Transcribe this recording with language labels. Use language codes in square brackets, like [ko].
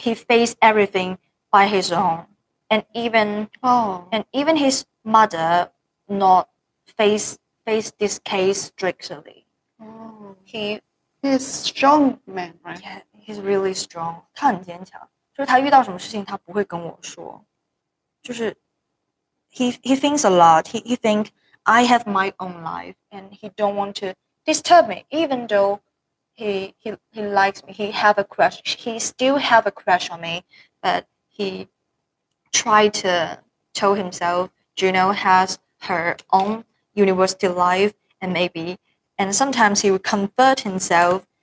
[en] He faced everything by his own, and even his mother not face this case strictly. Oh. He He's strong man, right? yeah, he's really strong. [zh] 他很坚强，就是他遇到什么事情他不会跟我说，就是 [en] he thinks a lot. He think I have my own life and he don't want to disturb me, even though he likes me. He have a crush. He still have a crush on me, but he tried to tell himself Juno has her own university life and sometimes he would convert himself.